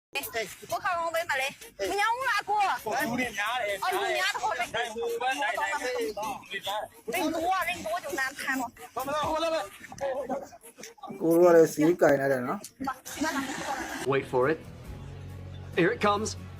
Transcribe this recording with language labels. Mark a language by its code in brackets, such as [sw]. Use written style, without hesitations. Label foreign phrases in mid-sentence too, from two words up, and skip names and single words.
[zh] 我看我没买嘞，没让我拿过。 [my] 有点များတယ်。 [zh] 哦，你家的好嘞。人多就难看了。好了好了。 [my] ကိုတို့ကလည်းစေးကင်လိုက်တယ်နော် [en] Wait for it. Here it comes.